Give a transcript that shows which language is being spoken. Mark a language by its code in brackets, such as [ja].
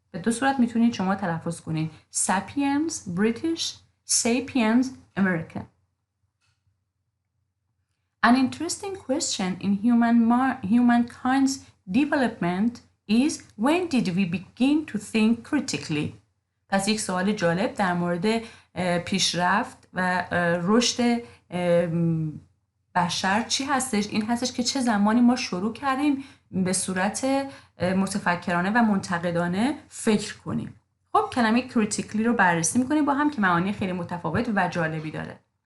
[fa] به دو صورت میتونید شما تلفظ کنید، ساپینز بریتیش، ساپینز امریکن. [en] An interesting question in humankind's development is when did we begin to think critically? [fa] پس یک سوال جالب در مورد پیشرفت و رشد بشر چی هستش؟ این هستش که چه زمانی ما شروع کردیم به صورت متفکرانه و منتقدانه فکر کنیم. خب کلمه critically رو بررسی میکنیم با هم که معانی خیلی متفاوت و جالبی داره.